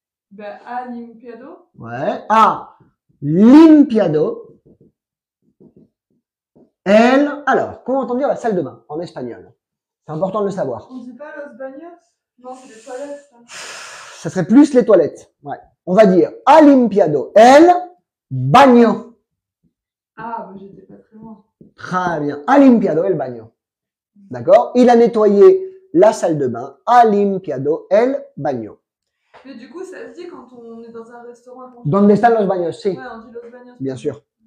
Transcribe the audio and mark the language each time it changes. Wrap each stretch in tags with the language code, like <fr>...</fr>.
<es>Bah, a limpiado.</es> <fr>Ouais.</fr> <es>A limpiado.</es> <fr>Alors, comment on dire la salle de bain en espagnol? C'est important de le savoir. On dit pas los baños? Non, c'est des toilettes, ça. Ça serait plus les toilettes. Ouais. On va dire</fr> <es>ha limpiado el baño.</es> <fr>Ah, bah, j'étais pas très loin. Très bien.</fr> <es>Ha limpiado el baño.</es> <fr>D'accord? Il a nettoyé la salle de bain.</fr> <es>Ha limpiado el baño.</es> <fr>Mais du coup, ça se dit quand on est dans un restaurant.</fr> <es>Donde están los baños? Sí.</es> <fr>Ouais, on dit los baños. Bien sûr.</fr>